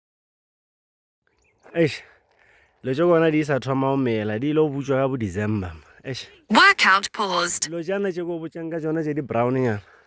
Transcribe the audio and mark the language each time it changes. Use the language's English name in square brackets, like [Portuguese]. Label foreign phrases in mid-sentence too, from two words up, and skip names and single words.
[Tswana] Eish, le jogona di sa thoma o mela di lo butswa ka bo December. Eish. [English] Workout paused. [Tswana] Lo jana tse go botsang ka tsona tse di brown nyana.